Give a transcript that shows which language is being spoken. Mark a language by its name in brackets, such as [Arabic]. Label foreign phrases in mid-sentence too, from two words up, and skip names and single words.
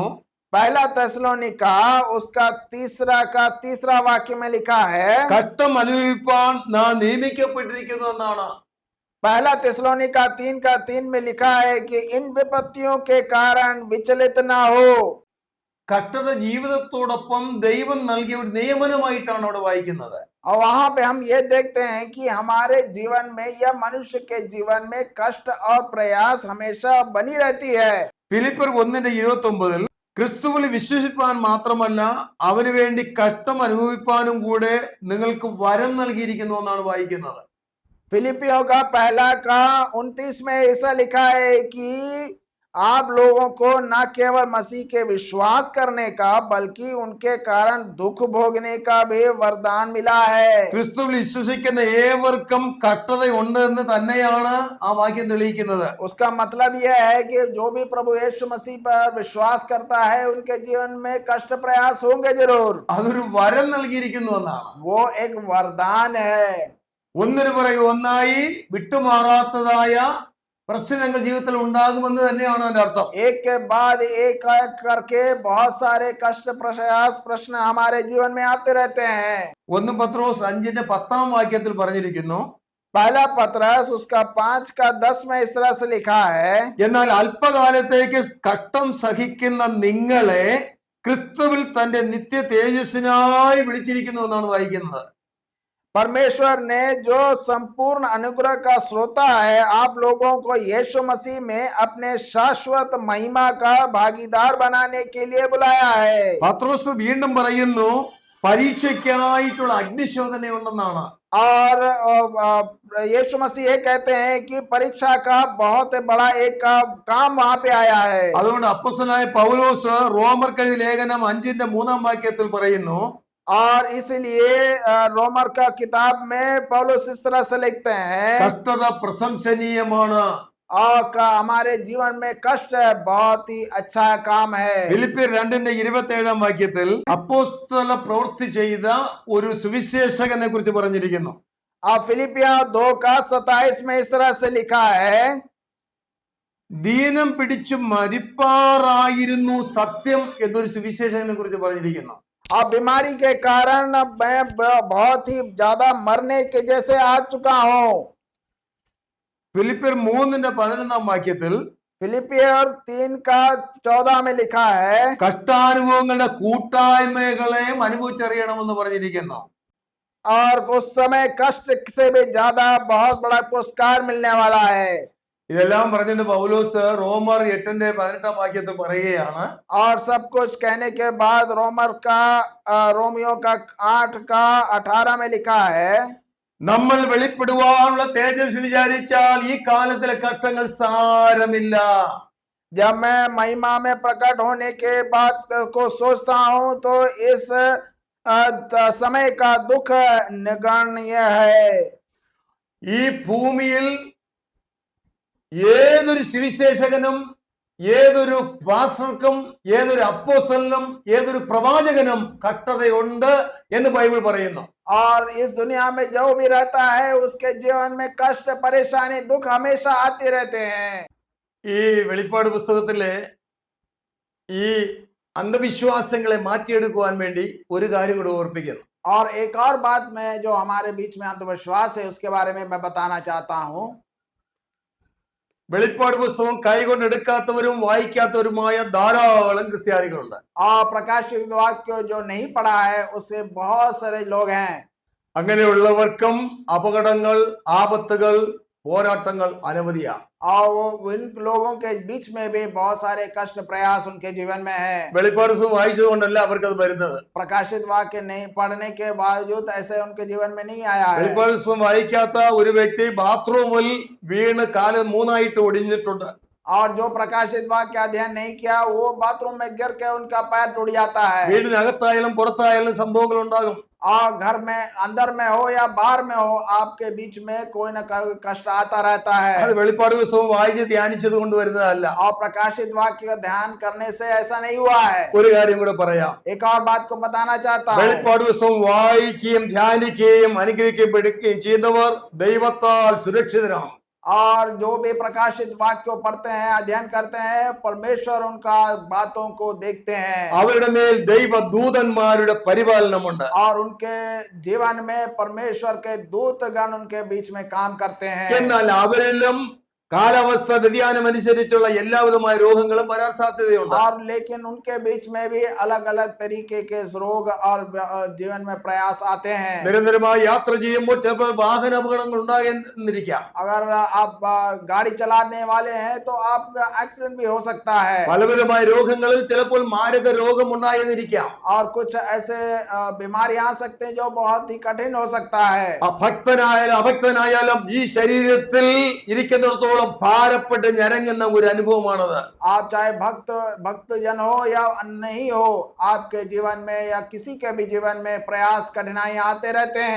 [Hindi] पहला തെസ്സലോനിക്ക उसका तीसरा वाक्य में लिखा है, [Malayalam] കഷ്ടം അനുഭവിപ്പാൻ നാം നിയമിക്കപ്പെട്ടിരിക്കുന്നു എന്നാണ്. [Hindi] पहला തെസ്സലോനിക്ക 3:3 में लिखा है कि इन विपत्तियों के कारण विचलित ना हो। [Malayalam] കഷ്ടത ജീവിതത്തോടൊപ്പം ദൈവം നൽകിയ ഒരു നിയമനമായിട്ടാണ് അവിടെ വായിക്കുന്നത്. [Hindi] और वहां पे हम ये देखते हैं कि हमारे जीवन में या मनुष्य के जीवन में कष्ट और प्रयास हमेशा बनी रहती है। [Malayalam] ഫിലിപ്പിയർ 1:29 ക്രിസ്തുവിൽ വിശ്വസിപ്പാൻ മാത്രമല്ല അവന് വേണ്ടി കഷ്ടം അനുഭവിപ്പാനും കൂടെ നിങ്ങൾക്ക് വരം നൽകിയിരിക്കുന്നു എന്നാണ് വായിക്കുന്നത്. [Hindi] फिलिपियों का 1 का 29 में ऐसा लिखा है कि आप लोगों को न केवल मसीह के विश्वास करने का बल्कि उनके कारण दुख भोगने का भी वरदान मिला है। [Malayalam] ക്രിസ്തുവിൽ വിശ്വസിക്കുന്ന ഏവർക്കും കഷ്ടത ഉണ്ട് എന്ന് തന്നെയാണ് ആ വാക്യം തെളിയിക്കുന്നത്. [Hindi] उसका मतलब यह है कि जो भी प्रभु यीशु मसीह पर विश्वास करता है उनके जीवन में कष्ट प्रयास होंगे जरूर। [Malayalam] അതൊരു വരം നൽകിയിരിക്കുന്നു എന്നാണ്. [Hindi] वो एक वरदान है। [Malayalam] ഒന്നിനു പുറകെ ഒന്നായി വിട്ടുമാറാത്തതായ പ്രശ്നങ്ങൾ ജീവിതത്തിൽ ഉണ്ടാകുമെന്ന് തന്നെയാണ് അതിന്റെ അർത്ഥം. [Hindi] एक के बाद एक करके बहुत सारे कष्ट प्रयास प्रश्न हमारे जीवन में आते रहते हैं। [Malayalam] 1 പത്രോസ് 5:10 വാക്യത്തിൽ പറഞ്ഞിരിക്കുന്നു, [Hindi] पहला पत्रस उसका 5:10 में इस तरह से लिखा है, [Malayalam] എന്നാൽ അല്പകാലത്തേക്ക് കഷ്ടം സഹിക്കുന്ന നിങ്ങളെ ക്രിസ്തുവിൽ തന്റെ നിത്യ തേജസ്സിനായി വിളിച്ചിരിക്കുന്നു എന്നാണ് വായിക്കുന്നത്. [Hindi] परमेश्वर ने जो संपूर्ण अनुग्रह का श्रोता है आप लोगों को यीशु मसीह में अपने शाश्वत महिमा का भागीदार बनाने के लिए बुलाया है। [Malayalam] പത്രോസ് വീണ്ടും പറയുന്നു, പരീക്ഷയ്ക്കായിട്ടുള്ള അഗ്നിശോധനയുണ്ടെന്നാണ്. [Hindi] और यीशु मसीह ये कहते हैं कि परीक्षा का बहुत बड़ा एक काम वहां पे आया है। [Malayalam] അതുകൊണ്ട് അപ്പോസ്തലനായ പൗലോസ് റോമർക്കെഴുതിയ ലേഖനം 5:3 വാക്യത്തിൽ പറയുന്നു, [Hindi] और इसलिए रोमर का किताब में पौलुस इस तरह से लिखते हैं, [Malayalam] കഷ്ടത പ്രശംസനീയമാണ്. [Hindi] और हमारे जीवन में कष्ट बहुत ही अच्छा काम है। [Malayalam] ഫിലിപ്പിയർ 2:27 വാക്യത്തിൽ അപ്പോസ്തല പ്രവൃത്തി ചെയ്ത ഒരു സുവിശേഷകനെ കുറിച്ച് പറഞ്ഞിരിക്കുന്നു. [Hindi] और फिलिपिया 2:27 में इस तरह से लिखा है, [Malayalam] ദീനം പിടിച്ചു മരിപ്പാറായിരുന്നു സത്യം എന്നൊരു സുവിശേഷകനെ കുറിച്ച് പറഞ്ഞിരിക്കുന്നു. [Hindi] और बीमारी के कारण मैं बहुत ही ज्यादा मरने के जैसे आ चुका हूँ। [Malayalam] ഫിലിപ്പിയർ 3:11 വാക്യത്തിൽ [Hindi] फिलिपियर 3:14 में लिखा है, [Malayalam] കഷ്ടാനുഭവങ്ങളുടെ കൂട്ടായ്മകളെയും അനുഭവിച്ചറിയണമെന്ന് പറഞ്ഞിരിക്കുന്നു. [Hindi] और उस समय कष्ट से भी ज्यादा बहुत बड़ा पुरस्कार मिलने वाला है। [Malayalam] ഇതെല്ലാം പറഞ്ഞിട്ട് പൗലോസ് റോമർ 8:18 വാക്യത്തിൽ പറയുകയാണ്, [Hindi] और सब कुछ कहने के बाद रोमियो का 8:18 में लिखा है, [Malayalam] നമ്മൾ വെളിപ്പെടുവാനുള്ള തേജസ് വിചാരിച്ചാൽ ഈ കാലത്തിലെ കഷ്ടങ്ങൾ സാരമില്ല. [Hindi] जब मैं महिमा में प्रकट होने के बाद को सोचता हूं तो इस समय का दुख नगण्य है। [Malayalam] ഈ ഭൂമിയിൽ ഏതൊരു സുവിശേഷകനും ഏതൊരു പാസ്റ്റർക്കും ഏതൊരു അപ്പോസ്തലനും ഏതൊരു പ്രവാചകനും കഷ്ടതയുണ്ട് എന്ന് ബൈബിൾ പറയുന്നു. [Hindi] और इस दुनिया में जो भी रहता है उसके जीवन में कष्ट परेशानी दुख हमेशा आते रहते हैं। [Malayalam] ഈ വെളിപ്പാട് പുസ്തകത്തിലെ ഈ അന്ധവിശ്വാസങ്ങളെ മാറ്റിയെടുക്കുവാൻ വേണ്ടി ഒരു കാര്യം കൂടി ഓർപ്പിക്കുന്നു. [Hindi] और एक और बात में जो हमारे बीच में अंधविश्वास है उसके बारे में मैं बताना चाहता हूं। [Malayalam] വെളിപ്പാട് പുസ്തകം കൈകൊണ്ട് എടുക്കാത്തവരും വായിക്കാത്തവരുമായ ധാരാളം ക്രിസ്ത്യാനികളുണ്ട്. [Hindi] और प्रकाशित वाक्य जो नहीं पढ़ा है उससे बहुत सारे लोग हैं। [Malayalam] അങ്ങനെയുള്ളവർക്കും അപകടങ്ങൾ, ആപത്തുകൾ, പോരാട്ടങ്ങൾ അനവധിയാണ്. [Hindi] और वो इन लोगों के बीच में भी बहुत सारे कष्ट प्रयास उनके जीवन में है। [Malayalam] വെളിപ്പാട് പുസ്തകം വായിച്ചത് കൊണ്ടല്ല അവർക്കത് വരുന്നത്. [Hindi] प्रकाशित वाक्य नहीं पढ़ने के बावजूद ऐसे उनके जीवन में नहीं आया है। [Malayalam] വെളിപ്പാട് പുസ്തകം വായിക്കാത്ത ഒരു വ്യക്തി ബാത്റൂമിൽ വീണ് കാല് 3 ഒടിഞ്ഞിട്ടുണ്ട്. [Hindi] और जो प्रकाशित वाक्य अध्ययन नहीं किया वो बाथरूम में गिर के उनका पैर टूट जाता है। [Malayalam] വീടിനകത്തായാലും പുറത്തായാലും സംഭവങ്ങൾ ഉണ്ടാകും. [Hindi] और घर में अंदर में हो या बाहर में हो आपके बीच में कोई ना कोई कष्ट आता रहता [Malayalam] അത് [Hindi] है। [Malayalam] വെളിപ്പാട് പുസ്തകം വായിച്ച് ധ്യാനിച്ചത് കൊണ്ട് വരുന്നതല്ല. [Hindi] और प्रकाशित वाक्य का ध्यान करने से ऐसा नहीं हुआ है। [Malayalam] ഒരു കാര്യം കൂടെ പറയാം. [Hindi] एक और बात को बताना चाहता हूँ। [Malayalam] വെളിപ്പാട് പുസ്തകം വായിക്കുകയും ധ്യാനിക്കുകയും അനുഗ്രഹിക്കപ്പെടുകയും ചെയ്യുന്നവർ ദൈവത്താൽ സുരക്ഷിതരാണ്. [Hindi] और जो भी प्रकाशित वाक्य को पढ़ते हैं अध्ययन करते हैं परमेश्वर उनका बातों को देखते हैं। [Malayalam] അവരുടെ മേൽ ദൈവദൂതന്മാരുടെ പരിപാലനമുണ്ട്. [Hindi] और उनके जीवन में परमेश्वर के दूतगण उनके बीच में काम करते हैं। [Malayalam] എന്നാൽ അവരിലും കാലാവസ്ഥ വ്യതിയാനം അനുസരിച്ചുള്ള എല്ലാവിധമായ രോഗങ്ങളും വരാൻ സാധ്യതയുണ്ട്. [Hindi] और लेकिन उनके बीच में भी अलग अलग तरीके के रोग और जीवन में प्रयास आते हैं। [Malayalam] നിരന്തരമായി യാത്ര ചെയ്യുമ്പോൾ ചിലപ്പോൾ വാഹന അപകടങ്ങൾ ഉണ്ടാകുന്നിരിക്കാം. [Hindi] अगर आप गाड़ी चलाने वाले हैं तो आप एक्सीडेंट भी हो सकता है। [Malayalam] പലവിധമായ രോഗങ്ങളിൽ ചിലപ്പോൾ മാരക രോഗം ഉണ്ടായെന്നിരിക്കാം. [Hindi] और कुछ ऐसे बीमारी आ सकते हैं जो बहुत ही कठिन हो सकता है। [Malayalam] ഭക്തനായാലും അഭക്തനായാലും ഈ ശരീരത്തിൽ ഇരിക്കുന്നിടത്തോളം അത്രത്തോളം ഭാരപ്പെട്ട് ഞരങ്ങുന്ന ഒരു അനുഭവമാണത്. [Hindi] आप चाहे भक्त जन हो या नहीं हो, आपके जीवन में या किसी के भी जीवन में प्रयास कठिनाई आते रहते हैं।